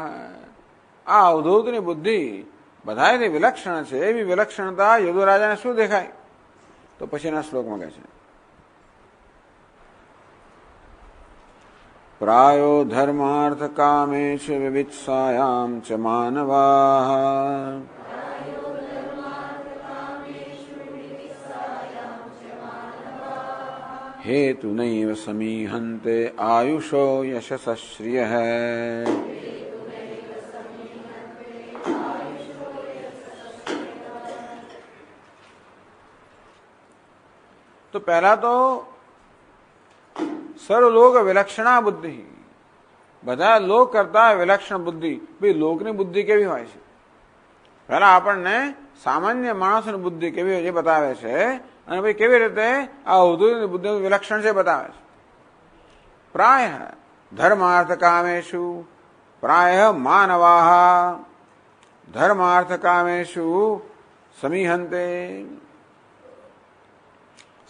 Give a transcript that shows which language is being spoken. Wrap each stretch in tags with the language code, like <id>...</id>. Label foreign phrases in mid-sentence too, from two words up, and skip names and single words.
<gu>આ અવધૂતની બુદ્ધિ બધાથી વિલક્ષણ છે. એવી વિલક્ષણતા યદુ રાજાને શું દેખાય? તો પછીના શ્લોકમાં કહે છે</gu> <sa>प्रायो धर्मार्थ कामेषु विवित्सायाम च मानवाः हेतु नैव समीहन्ते आयुषो यशसश्रियः.</sa> <hi>तो पहला तो</hi> <sa>सर्वलोक विलक्षणा बुद्धि,</sa> <gu>બધા લોક કરતા વિલક્ષણ બુદ્ધિ. ભાઈ, લોકની બુદ્ધિ કેવી હોય છે? પહેલા આપણને સામાન્ય માણસની બુદ્ધિ કેવી હોય એ બતાવે છે, અને ભાઈ કેવી રીતે આ અવધૂતની બુદ્ધિ વિલક્ષણ છે બતાવે છે.</gu> <sa>प्राय धर्मार्थ कामेषु, प्राय मानवाह धर्मार्थ कामेषु समीहंते.</sa>